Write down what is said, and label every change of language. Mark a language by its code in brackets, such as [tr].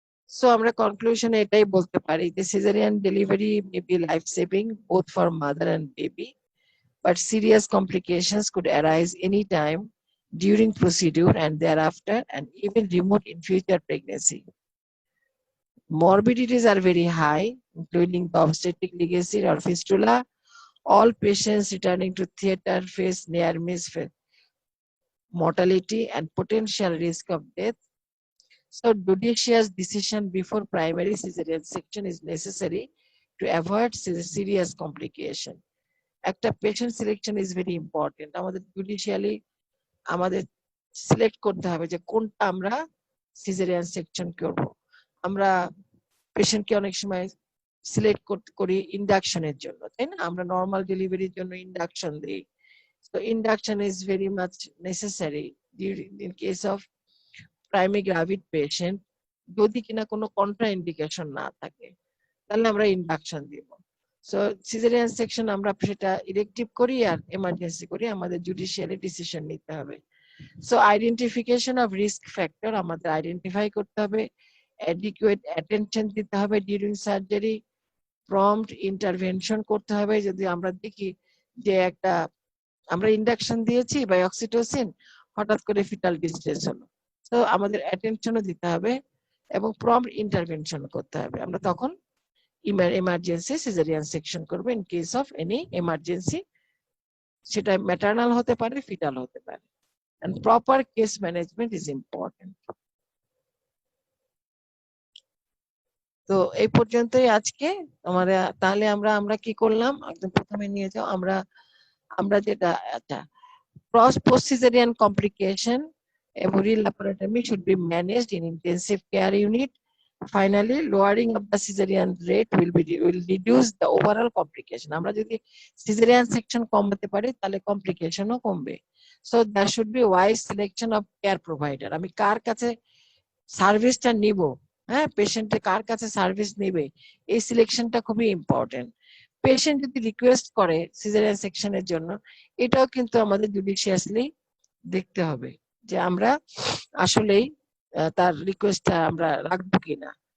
[en] so [bn] আমরা কনক্লুশনে এটাই বলতে পারি যে [en] Caesarean delivery may be life saving both for mother and baby, but serious complications could arise anytime during procedure and thereafter, and even remote in future pregnancy. Morbidities are very high, including the obstetric legacy or fistula. All patients returning to theater face near miss mortality and potential risk of death. So judicious decision before primary cesarean section is necessary to avoid serious complication. [bn] একটা [en] Patient selection is very important. [bn] আমাদের judicially আমাদের select করতে হবে যে কোনটা আমরা caesarean section করব। আমরা পেশেন্টকে অনেক সময় সিলেক্ট করি ইন্ডাকশনের জন্য, তাই না? আমরা নর্মাল ডেলিভারির জন্য ইন্ডাকশন দিই। [en] So induction is very much necessary in case of primary gravid patient, [bn] যদি কিনা কোনো কন্ট্রাইন্ডিকেশন না থাকে তাহলে আমরা ইন্ডাকশন দিব। সো সিজারিয়ান সেকশন আমরা সেটা ইলেকটিভ করি আর এমার্জেন্সি করি, আমাদের জুডিশিয়ালি ডিসিশন নিতে হবে। So [en] identification of risk factor [bn] আমাদের আইডেন্টিফাই করতে হবে, অ্যাডিকুয়েট অ্যাটেনশন দিতে হবে ডিউরিং সার্জারি, প্রম্পট ইন্টারভেনশন করতে হবে যদি আমরা দেখি যে একটা আমরা ইন্ডাকশন দিয়েছি বা অক্সিটোসিন, হঠাৎ করে ফিটাল ডিস্ট্রেস হলো, তো আমাদের অ্যাটেনশনও দিতে হবে এবং প্রম্পট ইন্টারভেনশন করতে হবে। আমরা তখন [en] emergency cesarean section [bn] করবে [en] in case of any emergency, [bn] সেটা ম্যাটারনাল হতে পারে, ফিটাল হতে পারে, [en] and proper case management is important. [bn] তো এই পর্যন্তই আজকে আমাদের। তাহলে আমরা কি করলাম, একদম প্রথমে নিয়ে যাও, আমরা যেটা, আচ্ছা, [en] post cesarean complication, embryology laparotomy should be managed in intensive care unit Finally, lowering of the cesarean rate will reduce the overall complication. [bn] আমরা যদি cesarean section কমাতে পারি তাহলে কমপ্লিকেশনও কমবে। [en] So there should be wise selection of care provider. [bn] আমি কার কাছে সার্ভিসটা নিব, হ্যাঁ, পেশেন্টে কার কাছে সার্ভিস নেবে, এই সিলেকশনটা খুবই ইম্পর্টেন্ট। পেশেন্ট যদি রিকোয়েস্ট করে সিজারিয়ান সেকশনের জন্য, এটাও কিন্তু আমাদের জুডিশিয়াসলি দেখতে হবে যে আমরা আসলেই তার রিকোয়েস্টটা আমরা রাখবো কিনা।